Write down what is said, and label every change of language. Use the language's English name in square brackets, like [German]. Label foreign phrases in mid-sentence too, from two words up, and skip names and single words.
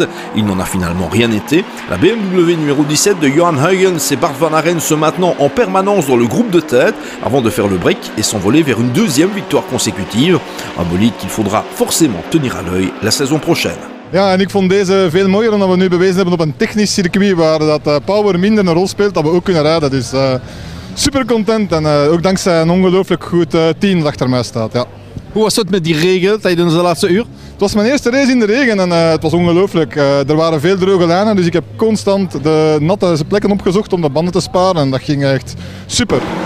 [French] Il n'en a finalement rien été. La BMW numéro 17 de Johan Huygens et Bart Van Aeren se maintenant en permanence dans le groupe de tête avant de faire le break et s'envoler vers une deuxième victoire consécutive. Un bolide qu'il faudra forcément tenir à l'œil la saison prochaine. [Dutch] Ja, en ik vond deze veel mooier omdat we nu bewezen hebben op een technisch circuit waar dat power minder een rol speelt, dat we ook kunnen rijden. Dus super content en ook dankzij een ongelooflijk goed team dat achter mij staat. Ja. Hoe was het met die regen tijdens de laatste uur? Het was mijn eerste race in de regen en het was ongelooflijk. Er waren veel droge lijnen, dus ik heb constant de natte plekken opgezocht om de banden te sparen en dat ging echt super.